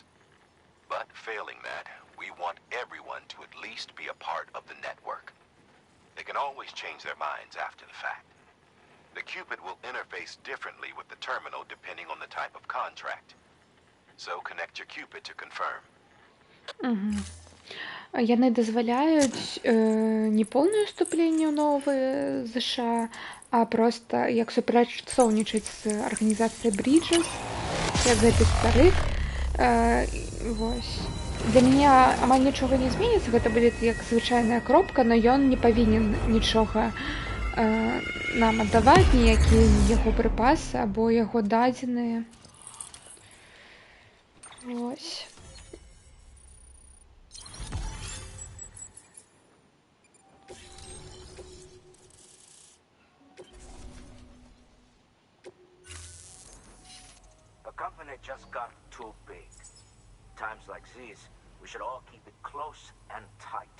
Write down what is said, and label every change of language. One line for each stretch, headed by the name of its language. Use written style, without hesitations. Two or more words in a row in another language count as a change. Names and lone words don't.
English: But failing that, we want everyone to at least be a part of the network. They can always change their minds after the fact. The Cupid will interface differently with the terminal depending on the type of contract. So connect your Cupid to confirm.
Belarusian: Яны дазваляюць не поўнае ўступленне ў новыя ЗША, а проста як супрацоўнічаць з арганізацыяй Bridges, як гэты стары. Вось. Для мяне амаль нічога не зменіцца, гэта будзе як звычайная кропка, но ён не павінен нічога нам аддаваць, ніякія яго прыпасы або яго дадзеныя. Вось.
English: The company just got too big. Times like these, we should all keep it close and tight.